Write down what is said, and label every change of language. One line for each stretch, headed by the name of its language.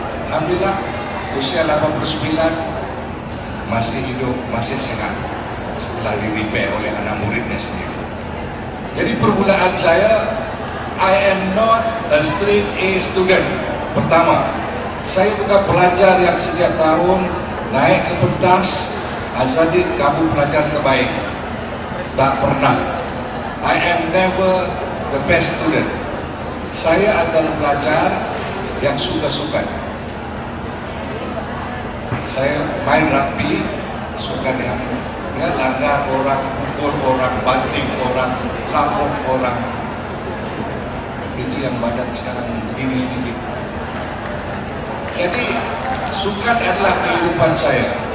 Malay: Alhamdulillah, usia 89 masih hidup, masih sehat setelah di-repair oleh anak muridnya sendiri. Jadi permulaan saya,
English: I am not a straight A student.
Malay: Pertama, saya bukan pelajar yang setiap tahun naik ke pentas, Azadin kamu pelajar terbaik. Tak pernah.
English: I am never the best student.
Malay: Saya adalah pelajar yang suka-suka. Saya main rugby, suka yang langgar orang, pukul orang, banting orang, lapuk orang. Itu yang badan sekarang begini sedikit. Jadi sukan adalah kehidupan saya.